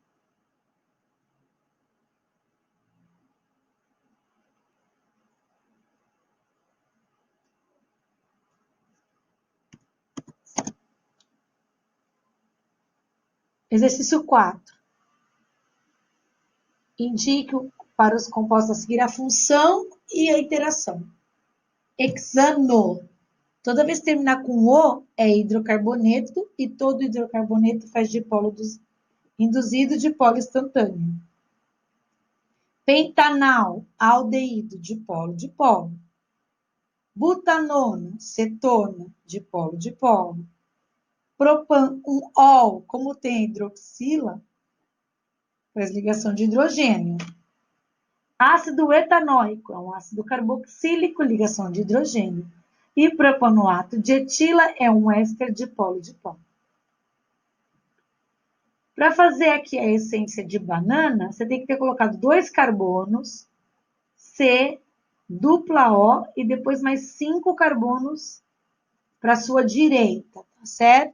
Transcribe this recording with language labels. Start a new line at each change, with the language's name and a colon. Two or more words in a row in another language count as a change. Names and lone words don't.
Portuguese: Exercício 4. Indique para os compostos a seguir a função e a interação. Hexano. Toda vez que terminar com O, é hidrocarboneto, e todo hidrocarboneto faz dipolo induzido dipolo instantâneo. Pentanal, aldeído, dipolo. Butanona, cetona, dipolo. Propan, um ol, como tem hidroxila, faz ligação de hidrogênio. Ácido etanóico, é um ácido carboxílico, ligação de hidrogênio. E propanoato de etila é um éster dipolo. Para fazer aqui a essência de banana, você tem que ter colocado 2 carbonos, C, dupla O, e depois mais 5 carbonos para a sua direita, tá certo?